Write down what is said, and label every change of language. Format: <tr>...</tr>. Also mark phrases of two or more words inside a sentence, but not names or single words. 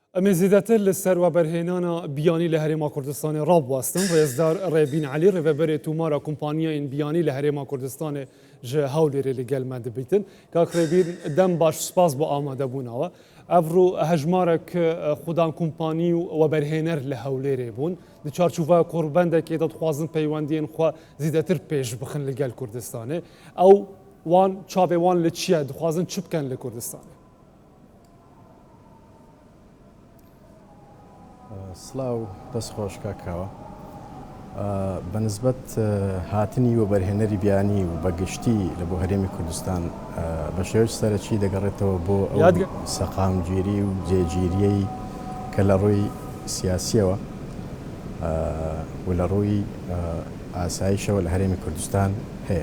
<ku>ئەمێ زیاتر لە سەروەبەرهێنانە بیانی لە هەرێما کوردستانی ڕابواستن ڕێزدار ڕێبین عەلی ڕێڤەبەرێ تومارە کۆمپانیایên بیانی لە هەرێما کوردستانê ji Hewlêrê li gel me dibîtin. Kak Rêbîn dem baş spas bo amadebûnawe. Ev ro hejmarek xudan kompanî û weberhêner li Hewlêrê bûn. Di çarçûveya korbendekê de dixwazin peywendiyên xwe zîdetir pêş bixin li gel Kurdistanê. Ew wan çavê wan li çi ye? Dixwazin çi bikin li Kurdistanê?</ku> <ckb>سڵاو دەستخۆش کاکاوە بەنسبەت هاتنی وەبەرهێنەری بیانی و بەگشتی لە بۆ هەرێمی کوردستان بە شێوەی سەرەکی دەگەڕێتەوە بۆ سەقامگیری و جێگیریەی کە لە ڕووی سیاسیەوە و لە ڕووی ئاسایشەوە لە هەرێمی کوردستان هەیە.</ckb>